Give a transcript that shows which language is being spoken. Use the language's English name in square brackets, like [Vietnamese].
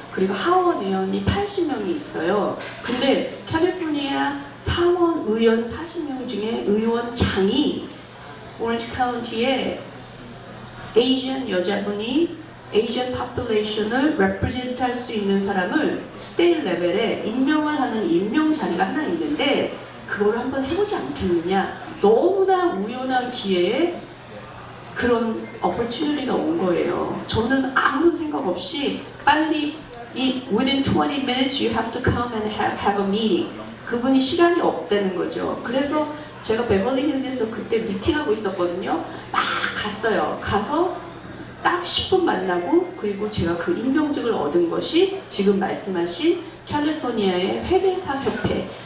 [Korean] 그리고 하원 의원이 80명이 있어요. 근데 캘리포니아 상원 의원 40명 중에 의원장이 오렌지 카운티에 에이지언 여자분이 에이지언 파퓰레이션을 레프레젠트 할 수 있는 사람을 스테이트 레벨에 임명을 하는 임명 자리가 하나 있는데 그걸 한번 해보지 않겠느냐. 너무나 우연한 기회에 그런 opportunity가 온 거예요. 저는 아무 생각 없이 빨리 [English] within 20 minutes you have to come and have a meeting. [Korean] 그분이 시간이 없다는 거죠. 그래서 제가 베버리 hils에서 그때 미팅하고 있었거든요. 막 갔어요. 가서 딱 10분 만나고, 그리고 제가 그 임명직을 얻은 것이 지금 말씀하신 캘리포니아의 회계사 협회.